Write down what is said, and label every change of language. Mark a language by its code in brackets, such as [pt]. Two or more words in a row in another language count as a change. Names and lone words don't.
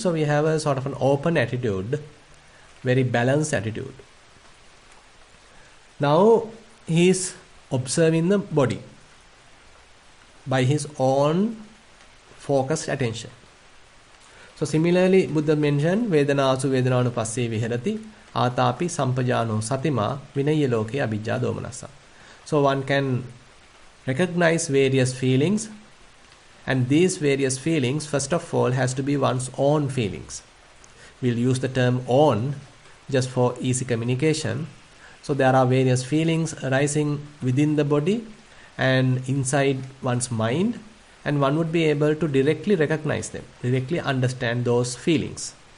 [en] So we have a sort of an open attitude, very balanced attitude. Now he is observing the body by his own focused attention. So similarly, Buddha mentioned [pi] Vedanasu Vedananupassi Viharati Atapi Sampajano Satima Vinaya Loke Abhijja Domanassa. [en] So one can recognize various feelings, and these various feelings first of all has to be one's own feelings. We'll use the term own just for easy communication. So there are various feelings arising within the body and inside one's mind, and one would be able to directly recognize them, directly understand those feelings.